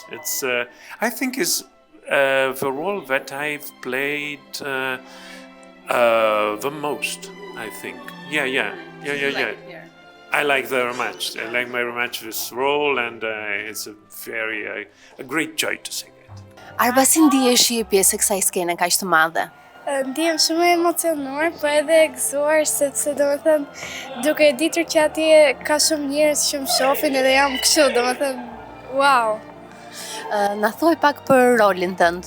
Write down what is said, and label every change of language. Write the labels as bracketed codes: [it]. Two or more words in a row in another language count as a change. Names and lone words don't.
[en] It's I think is the role that I've played the most, I think. Yeah. I like very much. I like very much this role, and it's a great joy to sing it. [sq] Arba, si ndihesh je pjesë e kësaj skene kaq të madhe? Ndihem shumë e emocionuar, po edhe e gëzuar, sepse domethënë duke e ditur që atje ka shumë njerëz që më shohin edhe jam kështu, domethënë wow. Na thuaj pak për rolin tënd.